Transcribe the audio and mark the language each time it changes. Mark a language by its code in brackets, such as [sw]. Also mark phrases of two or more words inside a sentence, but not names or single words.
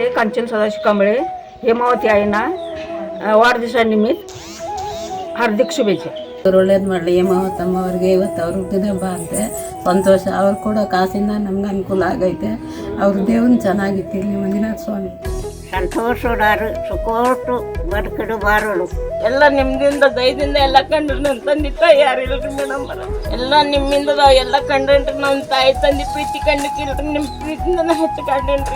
[mr] कांचन सदाशिव कांबळे हेमावती आईना वाढदिवसानिमित्त हार्दिक शुभेच्छा. [kn] ಒಳ್ಳೇದು ಮಾಡಲಿ ಹೇಮಾವತಮ್ಮ ಅವ್ರಿಗೆ ಇವತ್ತು ಅವ್ರ ಹುಟ್ಟಿದ ಹಬ್ಬ ಅಂತೆ ಸಂತೋಷ. ಅವ್ರು ಕೊಡೋ ಕಾಸಿಂದ ನಮ್ಗೆ ಅನುಕೂಲ ಆಗೈತೆ. ಅವ್ರ ದೇವ್ರನ್ನ ಚೆನ್ನಾಗಿಟ್ಟಿರಲಿ ಮಂಜುನಾಥ ಸ್ವಾಮಿ. ಸಂತೋಷಡಾರು ಸುಖೋಟು ಬದುಕಿಡು ಬಾರೋಳು ಎಲ್ಲ ನಿಮ್ದಿಂದ ದಯದಿಂದ ಎಲ್ಲ ಕಂಡ್ರು ನನ್ನ ತಂದೆ ತಾಯಿ ಯಾರಿಲ್ರಿ ಮೇಡಮ್ ಎಲ್ಲ ನಿಮ್ಮಿಂದ ಎಲ್ಲ ಕಂಡ್ರಿ ನಮ್ಮ ತಾಯಿ ತಂದೆ ಪ್ರೀತಿ ಕಂಡಿಲ್ರಿ ನಿಮ್ಮ ಪ್ರೀತಿಯಿಂದ ಹೆಚ್ಚು ಕಂಡೇನ್ರಿ.